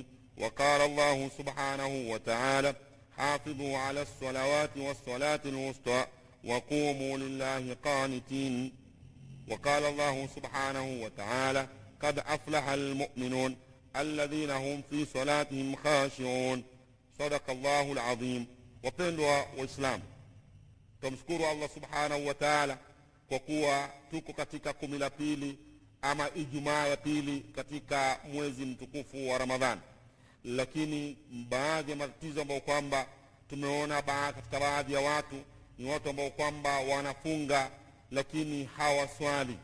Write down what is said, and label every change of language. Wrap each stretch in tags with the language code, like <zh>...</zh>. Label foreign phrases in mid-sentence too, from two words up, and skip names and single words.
<ar>وقال الله سبحانه وتعالى، حافظوا على الصلوات والصلاة الوسطى وقوموا لله قانتين. وقال الله سبحانه وتعالى، قد أفلح المؤمنون الذين هم في صلاتهم خاشعون. صدق الله العظيم.</ar> <sw>Wapendwa Waislamu, tumshukuru Allah</sw> <ar>سبحانه وتعالى</ar> <sw>kwa kuwa tuko katika 12 ama Ijumaa ya pili katika mwezi mtukufu wa Ramadhani. Lakini baadhi ya matatizo ambayo kwamba tumeona katika baadhi ya watu ni watu ambao kwamba wanafunga lakini hawaswali.</sw>